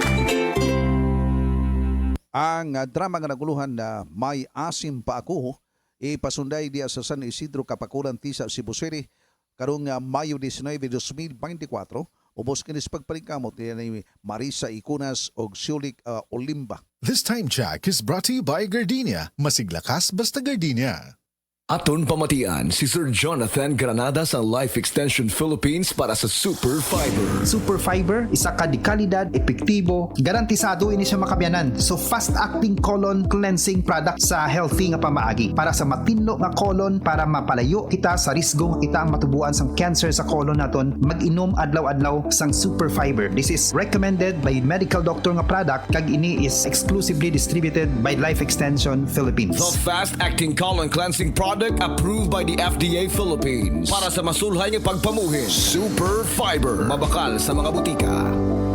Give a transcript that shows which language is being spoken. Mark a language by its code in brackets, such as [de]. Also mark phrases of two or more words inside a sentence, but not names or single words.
[ceb] Ang drama nga naguluhan na May Asim Pa Ako, ipasunday diya sa San Isidro Kapakulan Tisa, Cebu City, karong Mayo 19, 2024, ubos kinis pagpalingkamot ni Marisa Icunas og Sulik Olimba. [en] This time check is brought to you by Gardenia. [tl] Masiglakas basta Gardenia. [hil] Aton pamatian si Sir Jonathan Granada sa Life Extension Philippines para sa Super Fiber. Super Fiber, isa ka di kalidad, epektibo, garantisado ini siya makabiyanan. [en] So fast-acting colon cleansing product [hil] sa healthy nga pamaagi para sa matinlo nga colon, para mapalayo kita sa risgo kita matubuan sang cancer sa colon naton. Mag-inom adlaw-adlaw sang Super Fiber. [en] This is recommended by medical doctor [hil] nga product, kag ini [en] is exclusively distributed by Life Extension Philippines. The fast-acting colon cleansing product approved by the FDA Philippines [hil] para sa masulhay ng pagpamuhin. Super Fiber, mabakal sa mga butika.